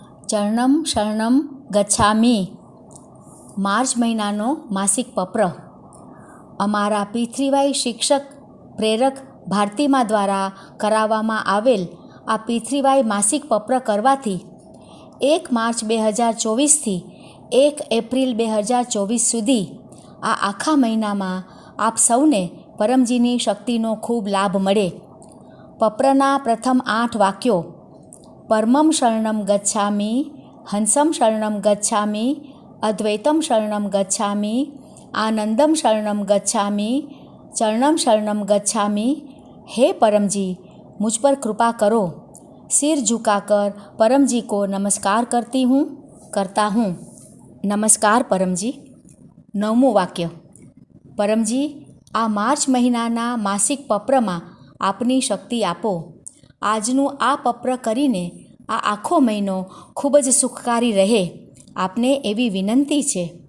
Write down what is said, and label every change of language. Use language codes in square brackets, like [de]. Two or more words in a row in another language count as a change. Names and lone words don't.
[sa] चरणं शरणं गच्छामि [gu] માર્ચ મહિનાનો માસિક પત્ર અમારા પૃથ્વીવાઈ શિક્ષક પ્રેરક ભારતીમા દ્વારા કરાવવામાં આવેલ આ પૃથ્વીવાઈ માસિક પત્ર કરવાથી 1 માર્ચ 2024થી 1 એપ્રિલ 2024 સુધી આ આખા મહિનામાં આપ સૌને પરમજીની શક્તિનો ખૂબ લાભ મળે. પત્રના પ્રથમ 8 વાક્યો: [sa] परमं शरणं गच्छामि, हंसं शरणं गच्छामि, अद्वैतं शरणं गच्छामि, आनन्दं शरणं गच्छामि, चरणं शरणं गच्छामि. [hi] हे परमजी, मुझ पर कृपा करो. सिर झुकाकर परमजी को नमस्कार करता हूँ. नमस्कार परमजी. [gu] 9મું વાક્ય: પરમજી, આ માર્ચ મહિનાના માસિક પત્રમાં આપની શક્તિ આપો. આજનું આ પત્ર કરીને આ આખો મહિનો ખૂબ જ સુખકારી રહે, આપને એવી વિનંતી છે.